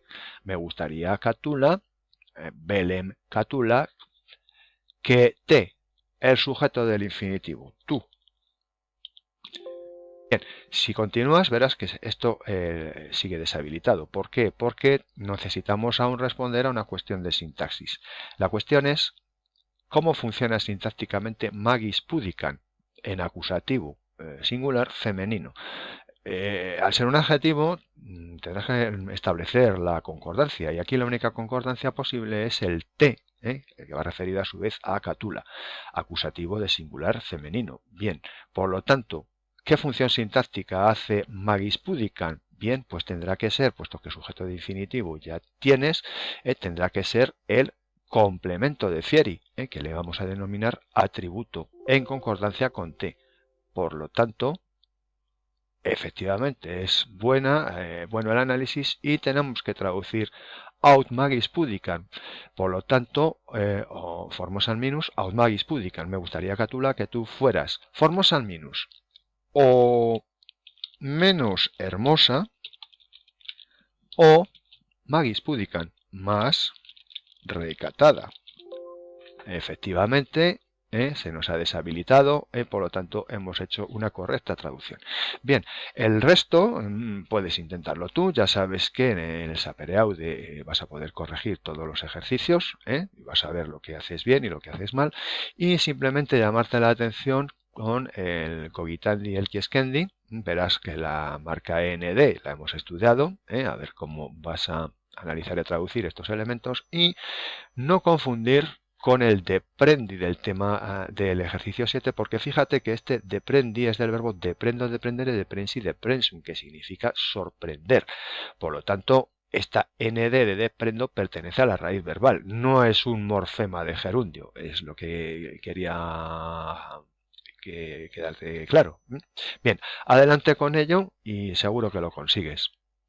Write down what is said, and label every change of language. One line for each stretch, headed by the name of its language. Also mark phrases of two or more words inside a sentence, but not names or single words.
Spanish: Me gustaría catula, belem catula, que te, el sujeto del infinitivo, tú. Bien, si continúas verás que esto sigue deshabilitado. ¿Por qué? Porque necesitamos aún responder a una cuestión de sintaxis. La cuestión es ¿cómo funciona sintácticamente
Latin: magis pudicam
Spanish: en acusativo singular femenino? Al ser un adjetivo tendrás que establecer la concordancia y aquí la única concordancia posible es el te, que va referido a su vez a catula, acusativo de singular femenino. Bien, por lo tanto, ¿qué función sintáctica hace
Latin: magis pudicam?
Spanish: Bien, pues tendrá que ser, puesto que sujeto de infinitivo ya tienes, tendrá que ser el complemento de fieri, que le vamos a denominar atributo, en concordancia con T. Por lo tanto, efectivamente, es bueno el análisis y tenemos que traducir
Latin: aut magis pudicam.
Spanish: Por lo tanto,
Latin: formosan minus aut magis pudicam.
Spanish: Me gustaría, Catula, que tú fueras
Latin: formosan minus
Spanish: o menos hermosa o
Latin: magis pudicam,
Spanish: más recatada. Efectivamente, se nos ha deshabilitado, por lo tanto hemos hecho una correcta traducción. Bien, el resto puedes intentarlo tú, ya sabes que en el Sapereaude vas a poder corregir todos los ejercicios, y vas a ver lo que haces bien y lo que haces mal, y simplemente llamarte la atención con el Cogitandi y el Chieskendi. Verás que la marca END la hemos estudiado, a ver cómo vas a analizar y traducir estos elementos, y no confundir con el deprendi del tema del ejercicio 7, porque fíjate que este deprendi es del verbo
Latin: deprendo, deprendere, deprensi, deprensum,
Spanish: que significa sorprender. Por lo tanto, esta nd de deprendo pertenece a la raíz verbal, no es un morfema de gerundio, es lo que quería quedarte claro. Bien, adelante con ello y seguro que lo consigues.